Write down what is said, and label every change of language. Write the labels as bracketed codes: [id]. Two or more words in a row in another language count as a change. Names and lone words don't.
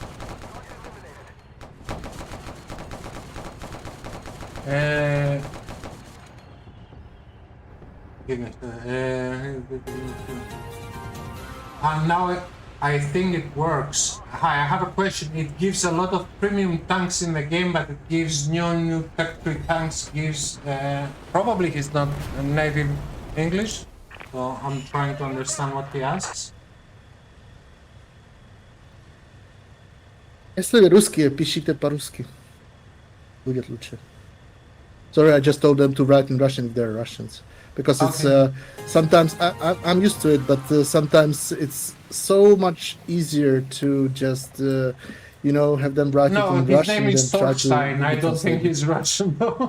[en] And now I think it works. Hi, I have a question. It gives a lot of premium tanks in the game, but it gives new Tech 3 tanks. Gives probably he's not native English. Well, I'm trying to understand what he asks. [cs] Jestli rusky, píšite по-русски. [ru] Будет лучше. [en] Sorry, I just told them to write in Russian if they're Russians. Because it's sometimes I'm used to it, but sometimes it's so much easier to just have them write it No, in his Russian name is than try to Thorstein. I Google don't think translate it. he's Russian though.